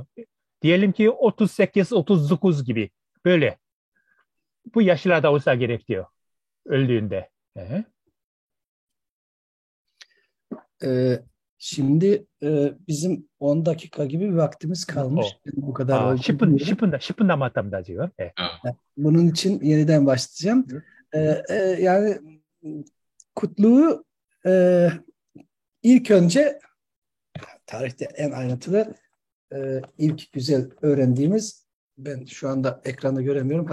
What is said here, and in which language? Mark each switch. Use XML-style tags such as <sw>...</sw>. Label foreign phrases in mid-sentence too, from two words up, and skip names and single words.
<tr>Diyelim ki 38-39 gibi. Böyle. Bu yaşlarda olsa gerek diyor. Öldüğünde. Şimdi bizim 10 dakika gibi bir vaktimiz kalmış. Bu kadar oldu.</tr> <ko>10분 남았답니다 지금. 네.</ko> <tr>Bunun için yeniden başlayacağım. Yani Kutlu'yu ilk önce tarihte en ayrıntılı ilk güzel öğrendiğimiz, ben şu anda ekranda göremiyorum.</tr>